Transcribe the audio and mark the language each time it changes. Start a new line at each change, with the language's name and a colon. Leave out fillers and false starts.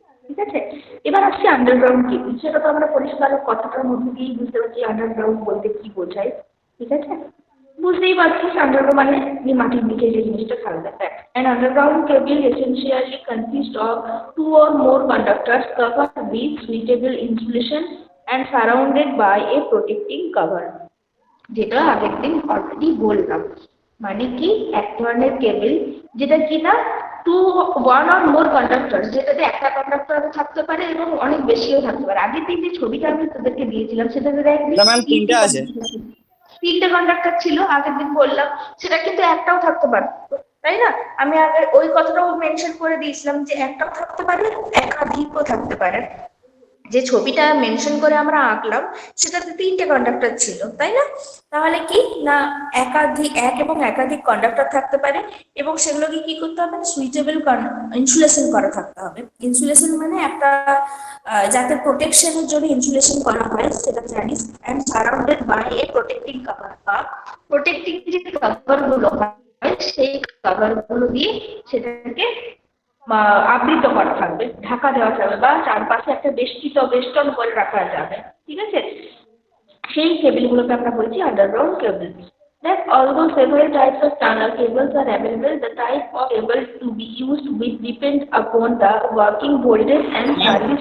Bangla: ঠিক আছে, এবার আসছি আন্ডারগ্রাউন্ড কেবল। সেটা তো আমরা পরিষ্কার কথাটার মধ্যে দিয়েই বুঝতে পারছি আন্ডারগ্রাউন্ড বলতে কি বোঝায়। ঠিক আছে, বুঝতেই পারছিস আন্ডারগ্রাউন্ড মানে যে মাটির নিচে যে জিনিসটা থাকবে।
English: An underground cable essentially consists of two or more conductors covered with suitable insulation and surrounded by a protecting cover,
Bangla: যেটা আগের দিন অলরেডি বললাম। মানে কি, এক ধরনের কেবল যেটা কিনা
English: two one or more conductor,
Bangla: যেটাতে একটা কন্ডাক্টর থাকতে পারে এবং অনেক বেশিও থাকতে পারে। আগের দিন যে ছবিটা আমি তোদেরকে দিয়েছিলাম সেটাতে দেখ ম্যাম তিনটে আছে। তিনটে কন্ডাক্টর ছিল, আগের দিন বললাম। সেটা কিন্তু একটাও থাকতে পারে, তাই না? আমি আগে ওই কথাটাও মেনশন করে দিয়েছিলাম যে একটাও থাকতে পারে, একাধিকও থাকতে পারে। যে ছবিটা মেনশন করে আমরা আঁকলাম সেটাতে তিনটে কন্ডাক্টর ছিল, তাই না? তাহলে কি না, একাধিক, এক এবং একাধিক কন্ডাক্টর থাকতে পারে, এবং সেগুলোকে কি করতে হবে, সুইটেবল ইনসুলেশন করা থাকতে হবে। ইনসুলেশন মানে একটা যাতে প্রোটেকশনের জন্য ইনসুলেশন করা হয় সেটা জানিস।
English: and surrounded by a protecting cover,
Bangla: বা প্রোটেক্টিং যে কভার গুলো হয় সেই কভার গুলো দিয়ে সেটাকে আবৃত করা থাকবে, ঢাকা দেওয়া যাবে, বা চারপাশে একটা বেষ্টন করে রাখা যাবে। ঠিক আছে, সেই কেবলগুলোকে আমরা বলছি underground cable.
English: That although several types of tunnel cables are available, the type of cable to be used will depend upon the working voltage and service